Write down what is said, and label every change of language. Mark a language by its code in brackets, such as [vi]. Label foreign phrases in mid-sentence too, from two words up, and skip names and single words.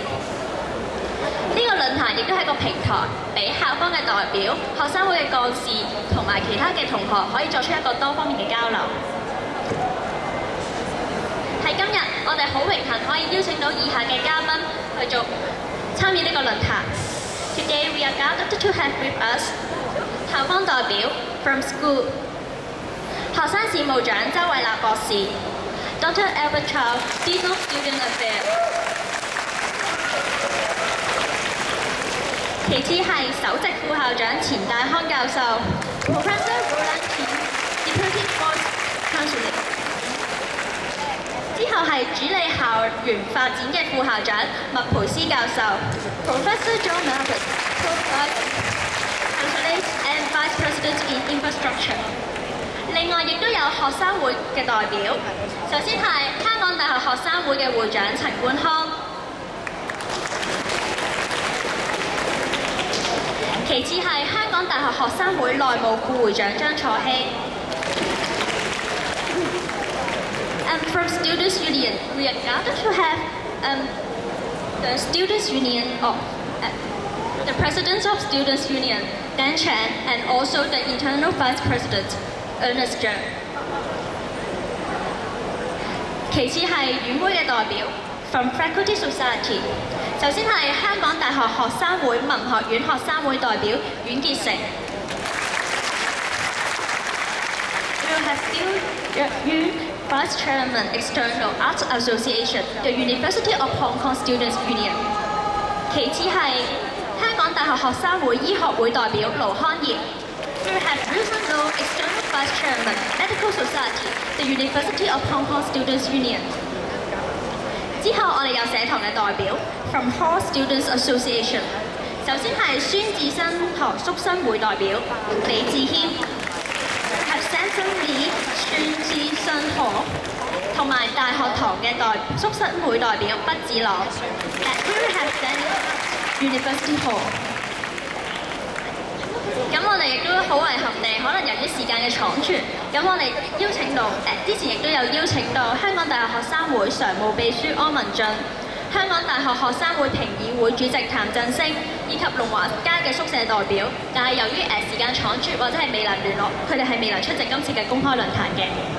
[yue] 呢個論壇亦都係個平台，俾校方嘅代表、學生會嘅幹事同埋其他嘅同學可以作出一個多方面嘅交流。喺今日，我哋好榮幸可以邀請到以下嘅嘉賓去參與呢個論壇。 [en] Today we are gathered to have with us [yue] 校方代表 [en] from school [yue] 學生事務長周偉立博士 Dr. [en] Albert Chow, Dean of Student Affairs。 [yue] 其次係首席副校長錢大康教授 [en] Professor Roland Kim, Deputy Board Chancellor。 [yue] 之後係主理校園發展嘅副校長麥培斯教授 Professor John Melvin, [en] Co-Chancellor and Vice President in Infrastructure。 [yue] 另外亦都有學生會嘅代表，首先係香港大學學生會嘅會長陳冠康，其次係香港大學學生會內務副會長張楚希。 [en] And from Students' Union, we are gathered to have the Students' Union of the President of Students' Union, Dan Chan, and also the Internal Vice President, Ernest Zhang。 [yue] 其次係院會嘅代表 [en] from Faculty Society， [yue] 首先係香港大學學生會文學院學生會代表阮傑成。 [en] We will have Still Vice Chairman, External Arts Association, the University of Hong Kong Students' Union。 [yue] 其次係香港大學學生會醫學會代表盧康業。 [en] We have Wilson Low, External Vice Chairman, Medical Society, the University of Hong Kong Students' Union。 [yue] 之後我哋有社堂嘅代表 [en] from Hall Students Association。 [yue] 首先係孫智新堂宿生會代表李志謙。係 Samson Lee 孫智新堂同埋大學堂嘅宿生會代表畢志朗。 [en] We will have University Hall。 [yue] 咁我哋亦都好遺憾地，可能由於時間嘅倉促，咁我哋邀請到之前亦都有邀請到香港大學學生會常務秘書柯文俊、香港大學學生會評議會主席譚振升以及龍華街嘅宿舍代表，但係由於時間倉促或者係未能聯絡，佢哋係未能出席今次嘅公開論壇嘅。